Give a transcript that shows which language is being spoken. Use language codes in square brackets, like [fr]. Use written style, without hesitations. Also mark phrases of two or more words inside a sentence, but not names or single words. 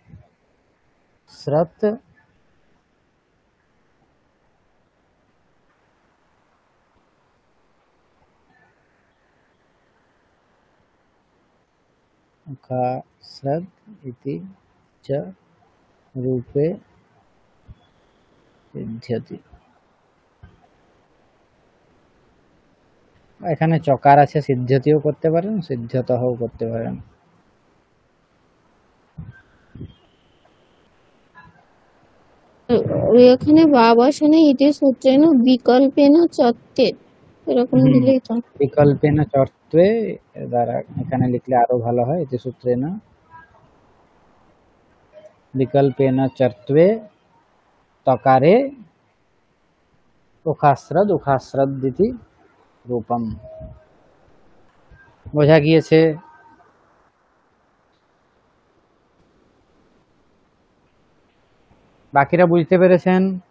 [sa] स्रत उखा स्रत इति च रूपे सिद्ध्यति [bn] এখানে চকার আছে সিদ্ধ্যতিও করতে পারেন সিদ্ধ্যতও করতে পারেন [sa] এখানে वावसने इति सूत्रेण विकल्पेन चत्ते [bn] এরকম দিলেই তো [sa] বিকল্পেন চর্ত্বে [bn] দ্বারা এখানে লিখলে আরো ভালো হয় এটি [sa] সূত্রেণ বিকল্পেন চর্ত্বে তকারে উখাস্রদ রূপম [bn] বোঝা গিয়েছে বাকিরা বুঝতে পেরেছেন